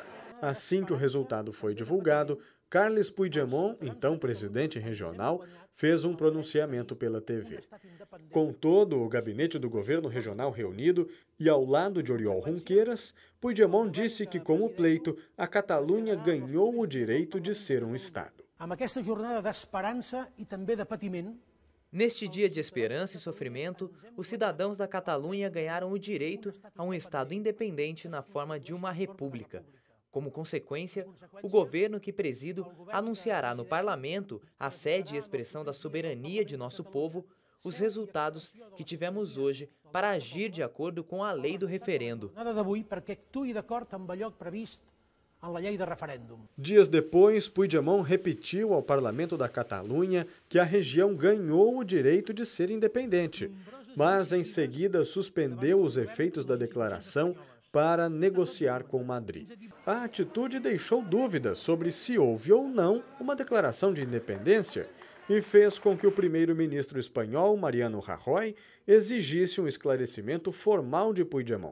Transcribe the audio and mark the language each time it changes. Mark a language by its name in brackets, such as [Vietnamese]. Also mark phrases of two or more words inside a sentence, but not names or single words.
[Portuguese] Assim que o resultado foi divulgado, Carles Puigdemont, então presidente regional, fez um pronunciamento pela TV. Com todo o gabinete do governo regional reunido e ao lado de Oriol Junqueras, Puigdemont disse que com o pleito, a Catalunha ganhou o direito de ser um Estado. [Catalan] Amb aquesta jornada d'esperança e també de patiment, [Portuguese] Neste dia de esperança e sofrimento, os cidadãos da Catalunha ganharam o direito a um Estado independente na forma de uma república. Como consequência, o governo que presido anunciará no parlamento, a sede e expressão da soberania de nosso povo, os resultados que tivemos hoje para agir de acordo com a lei do referendo. [Catalan] nada d'avui perquè actuï d'acord amb allò previst en la llei de referèndum. [Portuguese] Dias depois, Puigdemont repetiu ao parlamento da Catalunha que a região ganhou o direito de ser independente, mas em seguida suspendeu os efeitos da declaração para negociar com Madrid. A atitude deixou dúvidas sobre se houve ou não uma declaração de independência e fez com que o primeiro-ministro espanhol, Mariano Rajoy, exigisse um esclarecimento formal de Puigdemont.